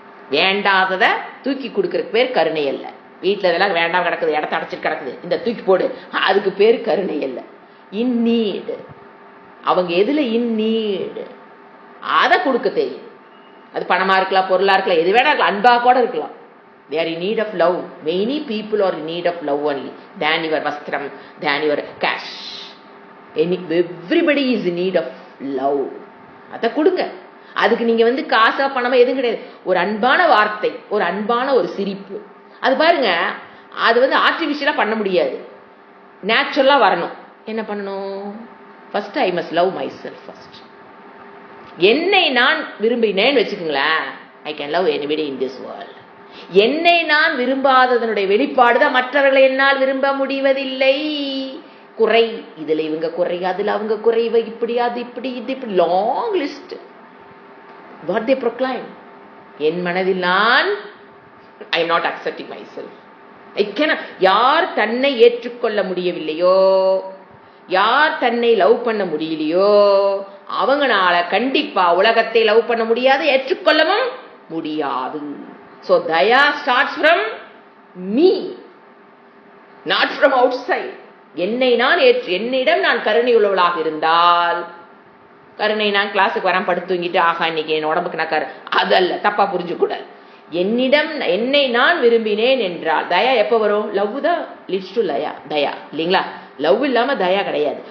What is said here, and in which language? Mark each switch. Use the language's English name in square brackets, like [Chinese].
[Tamil] வேண்டாததை தூக்கி கொடுக்கறதுக்கு பேர் கருணை அல்ல. வீட்டுல இதெல்லாம் வேண்டாம் கிடக்குது, இடத்த அடைச்சிட்டு கிடக்குது, இந்த தூக்கி போடு, அதுக்கு பேர் கருணை அல்ல. [English] in need, [Tamil] அவங்க எதுல இன் நீடு அதை கொடுக்க தெரியும். அது பணமா இருக்கலாம், பொருளா இருக்கலாம், எது வேணா இருக்கலாம், அன்பா கூட இருக்கலாம். [English] They are in need of love. Many people are in need of love only than your vastram, than your cash. Everybody is in need of love. [Tamil] அதை கொடுங்க. அதுக்கு நீங்க காசா பணமா எதுவும் கிடையாது. ஒரு அன்பான வார்த்தை, ஒரு அன்பான ஒரு சிரிப்பு, அது பாருங்க. அது ஆர்டிபிஷியலா பண்ண முடியாது, நேச்சுரலா வரணும். என்ன பண்ணணும்? [English] First I must love myself first. [Tamil] என்னை நான் விரும்பினேன்னு வச்சுக்கோங்களேன், [English] I can love anybody in this world. [Tamil] என்னை நான் விரும்பாததனுடைய வெளிப்பாடுதான் மற்றவர்களை என்னால் விரும்ப முடிவதில்லை. குறை, இதுல இவங்க குறை, அதுல அவங்க குறை, இப்படி அது இப்படி இது இப்படி long list. [English] What they proclaim? [Tamil] என் மனதில் நான் [English] I am not accepting myself. I cannot. [Tamil] யார் தன்னை ஏற்றுக்கொள்ள முடியவில்லையோ, யார் தன்னை லவ் பண்ண முடியலையோ, அவங்கனால கண்டிப்பா உலகத்தை லவ் பண்ண முடியாது, ஏற்றுக்கொள்ளவும் முடியாது. [English] So daya starts from me, not from outside. [Tamil] என்னை நான் என்னிடம் நான் கருணை உள்ளவளாக இருந்தால், கருணை நான் கிளாஸுக்கு வராம படுத்து தூங்கிட்டு ஆகா இன்னைக்கு என் உடம்புக்கு நான் அதல்ல, தப்பா புரிஞ்சுக்கூடாது. என்னை நான் விரும்பினேன் என்றால் தயா எப்ப வரும்? லவ் தான் [English] leads to [Tamil] தயா இல்லைங்களா? லவ் இல்லாம தயா கிடையாது.